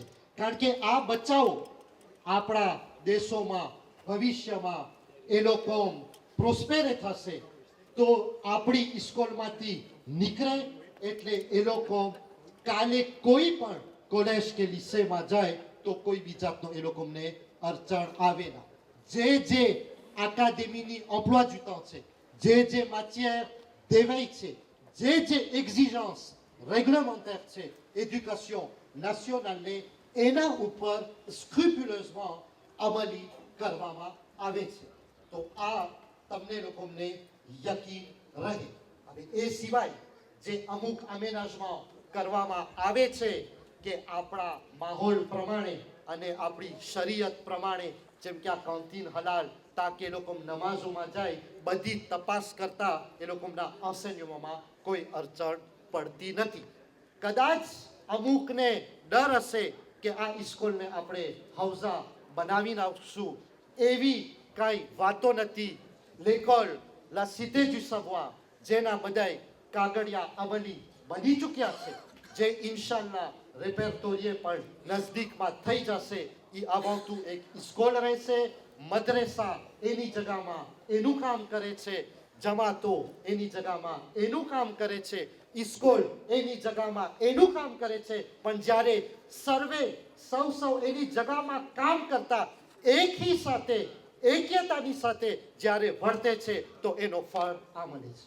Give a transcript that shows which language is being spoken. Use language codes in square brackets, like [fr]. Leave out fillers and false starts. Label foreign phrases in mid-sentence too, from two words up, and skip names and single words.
[gu] કારણ કે આ બચ્ચાઓ આપણા દેશોમાં ભવિષ્યમાં એ લોકો પ્રોસ્પેરે થશે તો આપણી સ્કૂલમાંથી નીકળે એટલે એ લોકો કાલે કોઈ પણ કોલેજ કે લીસેમાં જાય તો કોઈ બી જાતનો એ લોકોને અડચણ આવે ના. જે એકેડેમીની [fr] emploi du temps [gu] છે, જે [fr] matière d'éveil [gu] છે, જે [fr] exigence réglementaire [gu] છે [fr] éducation nationale [gu] એના ઉપર સ્ક્રુપ્યુલસમાં અમલી કરવામાં આવે છે. તો આ તમને લોકોને યકીન રહે. હવે એ સિવાય જે અમુક અમેનાજમાં કરવામાં આવે છે કે આપણા માહોલ પ્રમાણે અને આપણી શરીયત પ્રમાણે, જેમ કે આ કાઉન્ટીન હલાલ તાકે એ લોકો નમાઝોમાં જાય, બધી તપાસ કરતા એ લોકોના enseignementમાં કોઈ અડચણ પડતી નથી. કદાચ અમુકને ડર હશે કે આ સ્કૂલને આપણે હૌઝા બનાવી નાખશું, એવી કાંઈ વાતો નથી. [fr] l'école la cité du savoir [gu] જેના બધાય કાગળિયા અમલી બની ચૂક્યા છે, જે ઇન્શાલ્લાહ રેપેર્ટોરીએ પણ નજદીકમાં થઈ જશે. એ [fr] avant tout [gu] એક સ્કૂલ રહેશે, મદ્રેસા એની જગામાં એનું કામ કરે છે, જમાતો એની જગામાં એનું કામ કરે છે, સ્કૂલ એની જગામાં એનું કામ કરે છે. પણ જ્યારે સર્વે સૌ એની જગામાં કામ કરતા એકી સાથે એક્યતાની સાથે જ્યારે વર્તે છે તો એનો ફળ આ મળે છે.